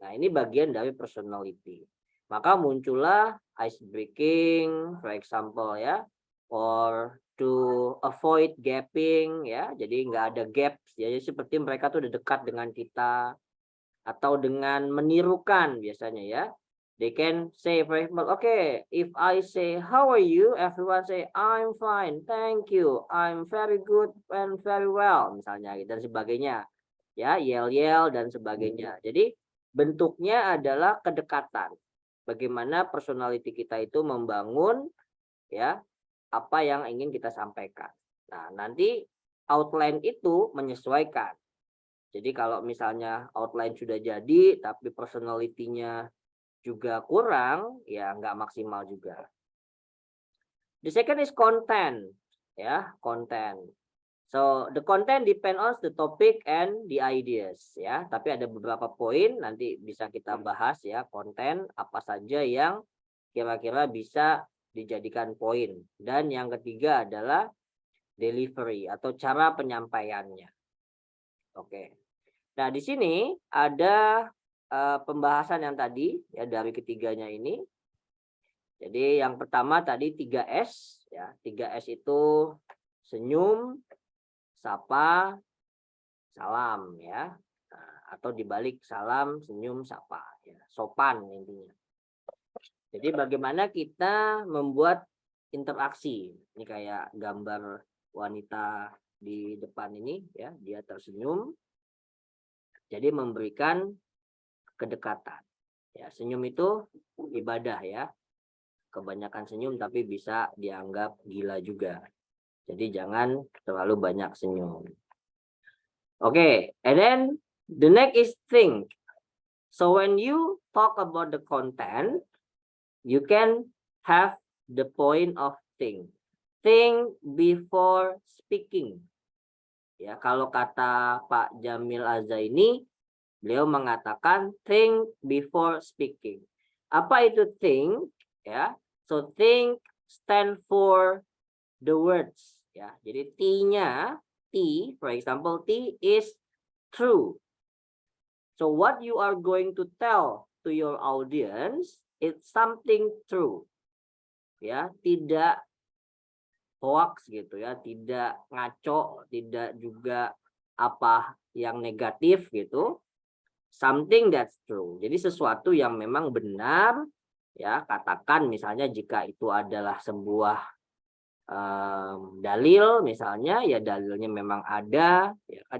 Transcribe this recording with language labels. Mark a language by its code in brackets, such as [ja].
[id] Nah, ini bagian dari personality. Maka muncullah [en] ice breaking, for example ya, or to avoid gapping ya. [id] Jadi nggak ada gaps. Jadi seperti mereka tuh udah dekat dengan kita, atau dengan menirukan biasanya ya. [en] They can say, for example, okay, if I say, how are you? Everyone say, I'm fine, thank you, I'm very good and very well, [id] misalnya, dan sebagainya. Ya, yel-yel dan sebagainya. Jadi bentuknya adalah kedekatan. Bagaimana personality kita itu membangun ya apa yang ingin kita sampaikan. Nah, nanti outline itu menyesuaikan. Jadi kalau misalnya outline sudah jadi tapi personality-nya juga kurang, ya nggak maksimal juga. [en] The second is content, ya, content. So the content depend on the topic and the ideas, ya. [id] Tapi ada beberapa poin nanti bisa kita bahas ya, konten apa saja yang kira-kira bisa dijadikan poin. Dan yang ketiga adalah delivery atau cara penyampaiannya. Oke. Nah, di sini ada pembahasan yang tadi ya dari ketiganya ini. Jadi yang pertama tadi 3S ya. 3S itu senyum, sapa, salam ya. Nah, atau dibalik salam, senyum, sapa ya. Sopan intinya. Jadi bagaimana kita membuat interaksi. Ini kayak gambar wanita di depan ini ya, dia tersenyum. Jadi memberikan kedekatan. Ya, senyum itu ibadah ya. Kebanyakan senyum tapi bisa dianggap gila juga. Jadi jangan terlalu banyak senyum. [en] Oke, and then the next is think. So when you talk about the content, you can have the point of think. Think before speaking. [id] Ya, kalau kata Pak Jamil Azaini, beliau mengatakan [en] think before speaking. [id] Apa itu think? [en] Ya, so think stand for the words. [id] Ya, jadi T-nya, [en] T, for example, T is true. So what you are going to tell to your audience is something true. [id] Ya, tidak hoax gitu ya, tidak ngaco, tidak juga apa yang negatif gitu. [en] Something that's true. [id] Jadi sesuatu yang memang benar ya, katakan misalnya jika itu adalah sebuah dalil misalnya ya, dalilnya memang ada ya kan.